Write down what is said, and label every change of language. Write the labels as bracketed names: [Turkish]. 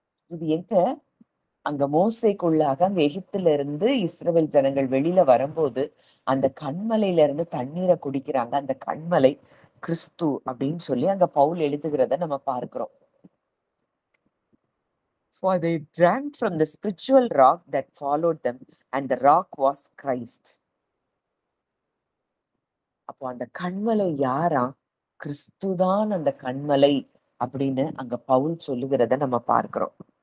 [Tamil] இது எங்க? அங்க மோசேக்குள்ளாக அங்க எகிப்துல இருந்து இஸ்ரவேல் ஜனங்கள் வெளியில வரும்போது அந்த கன்மலையில இருந்து தண்ணீரை குடிக்கிறாங்க. அந்த கன்மலை கிறிஸ்து அப்படின்னு சொல்லி அங்க பவுல் எழுதுகிறத நம்ம பார்க்கிறோம். [English] For they drank from the spiritual rock that followed them, and the rock was Christ. [Tamil] அப்போ அந்த கன்மலை யாரா? கிறிஸ்துதான் அந்த கன்மலை அப்படின்னு அங்க பவுல் சொல்லுகிறத நம்ம பார்க்கிறோம்.